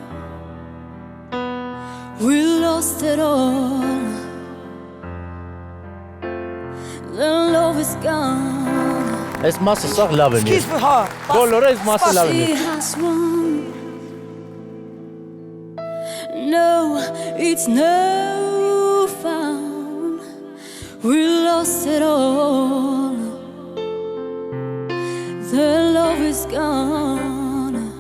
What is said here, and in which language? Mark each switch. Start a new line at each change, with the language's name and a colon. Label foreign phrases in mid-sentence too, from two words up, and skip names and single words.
English: We lost it all. The love is gone.
Armenian: Այս մասը սաղ լավ են։ Բոլորը այս մասը լավ
English: She
Armenian: են։
English: has won. No, it's no fun. We lost it all. The love is gone.